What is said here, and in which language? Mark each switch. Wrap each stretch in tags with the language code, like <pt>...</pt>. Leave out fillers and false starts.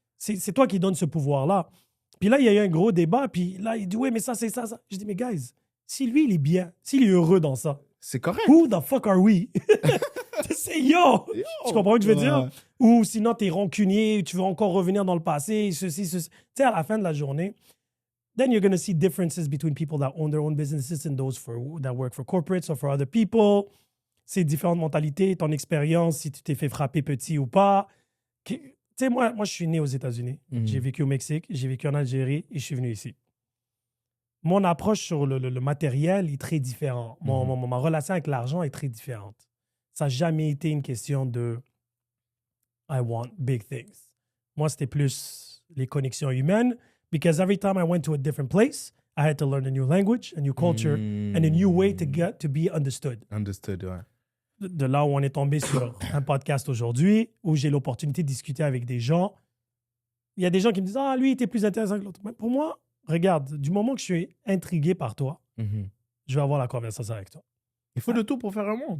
<fr>C'est toi qui donnes ce pouvoir-là. Puis là, il y a eu un gros débat. Puis là, il dit, ouais, mais ça, c'est ça. Je dis, mais guys, si lui, il est bien, s'il est heureux dans ça, c'est correct.</fr> <en>Who the fuck are we? C'est yo!</en> <fr>Tu comprends ce que je veux dire? Ou sinon, t'es rancunier, tu veux encore revenir dans le passé, ceci.</fr> <en>Tu sais, à la fin de la journée, then you're going to see differences between people that own their own businesses and those that work for corporates or for other people.</en> <fr>C'est différentes mentalités, ton expérience, si tu t'es fait frapper petit ou pas. Tu sais, moi, je suis né aux États-Unis. J'ai vécu au Mexique, j'ai vécu en Algérie et je suis venu ici. Mon approche sur le matériel est très différente. Ma relation avec l'argent est très différente. Ça n'a jamais été une question de I want big things. Moi, c'était plus les connexions humaines.</fr> <en>Because every time I went to a different place, I had to learn a new language, a new culture, and a new way to get to be understood. Understood, ouais.</en> <fr>De là où on est tombé sur un podcast aujourd'hui, où j'ai l'opportunité de discuter avec des gens. Il y a des gens qui me disent « Ah, lui, il était plus intéressant que l'autre. » Mais pour moi, regarde, du moment que je suis intrigué par toi, je vais avoir la conversation avec toi. Il faut de tout pour faire un monde.</fr>